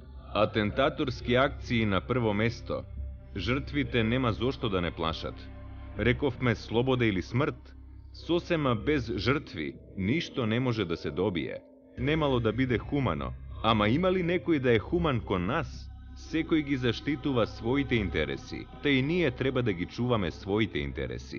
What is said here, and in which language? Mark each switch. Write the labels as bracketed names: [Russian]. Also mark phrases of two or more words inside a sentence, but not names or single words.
[Macedonian] Атентаторски акции на прво место. Жртвите нема zошто да не плашат. Рековме слобода или смрт. Сосема без жртви ништо не може да се добие. Немало да биде хумано. Ама има ли некој да е хуман кон нас? Секој ги заштитува своите интереси, та и ние треба да ги чуваме своите интереси.